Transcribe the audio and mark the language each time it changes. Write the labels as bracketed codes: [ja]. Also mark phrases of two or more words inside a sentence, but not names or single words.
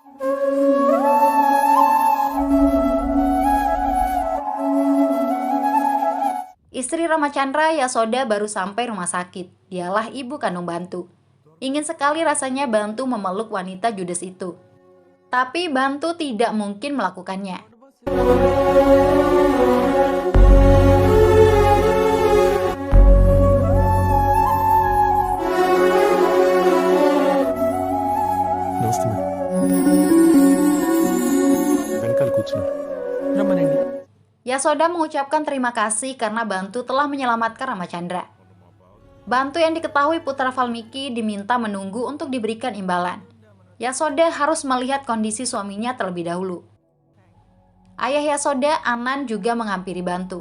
[id] Istri Ramachandra, Yasoda, baru sampai rumah sakit. Dialah ibu kandung Bantu. Ingin sekali rasanya Bantu memeluk wanita judes itu. Tapi Bantu tidak mungkin melakukannya. [te] నమస్తే వెనకాల కూర్చున్నారు రమ్మనండి. [id] Yasoda mengucapkan terima kasih karena Bantu telah menyelamatkan Ramachandra. Bantu yang diketahui putra Valmiki diminta menunggu untuk diberikan imbalan. Yasoda harus melihat kondisi suaminya terlebih dahulu. Ayah Yasoda, Anand, juga menghampiri Bantu.